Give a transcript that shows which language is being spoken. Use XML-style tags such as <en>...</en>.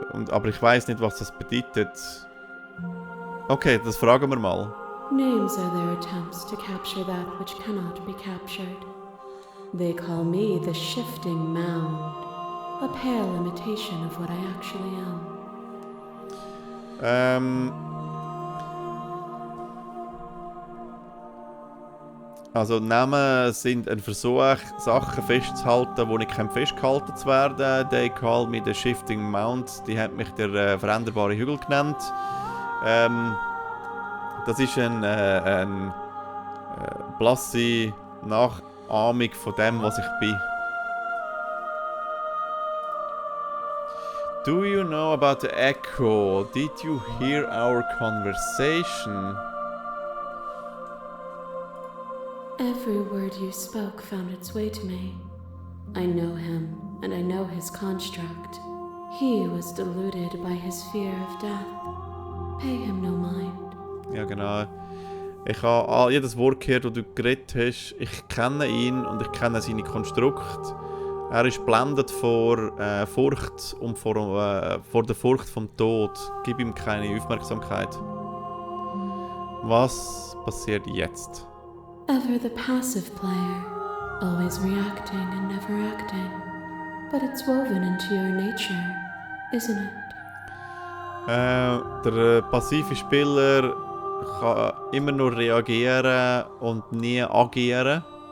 <de>Aber ich weiß nicht, was das bedeutet. Okay, das fragen wir mal.</de> <en>Names are their attempts to capture that which cannot be captured. They call me the shifting mound, a pale imitation of what I actually am.</en> <de>Also Namen sind ein Versuch, Sachen festzuhalten, die nicht festgehalten zu werden.</de> <en>They call me the shifting mound.</en> <de>Die hat mich der veränderbare Hügel genannt. Das ist eine blasse Nachahmung von dem, was ich bin.</de> <en>Do you know about the echo? Did you hear our conversation? Every word you spoke found its way to me. I know him, and I know his construct. He was deluded by his fear of death. Pay him no mind.</en> <de>Ja, genau. Ich habe jedes Wort gehört, das du geredet hast. Ich kenne ihn und ich kenne seine Konstrukte. Er ist blendet vor Furcht und vor der Furcht vom Tod. Gib ihm keine Aufmerksamkeit. Was passiert jetzt?</de> <en>Ever the passive player, always reacting and never acting. But it's woven into your nature, isn't it?</en> <de>Der passive Spieler kann immer nur reagieren und nie agieren.</de>